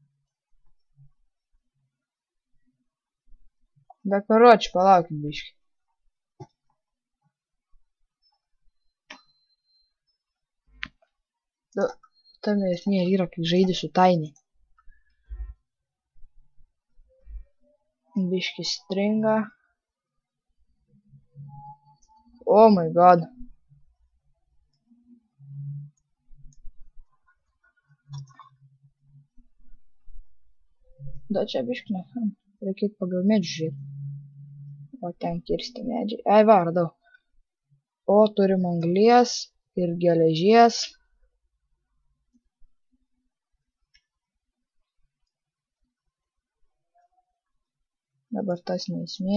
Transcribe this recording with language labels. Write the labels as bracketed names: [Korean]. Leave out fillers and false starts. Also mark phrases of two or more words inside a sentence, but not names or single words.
[Lithuanian] Bet karoči, palaukim biškį. Tame esmė yra, kai žaidži su Tiny. Biškį stringa. [English] Oh my god. [Lithuanian] Da čia biškį ne. Reikia pagal medžių žiūrėti. O ten kirsti medžiai. Ai, va, radau. O, turim anglies ir geležies. Dabar tas neesmė.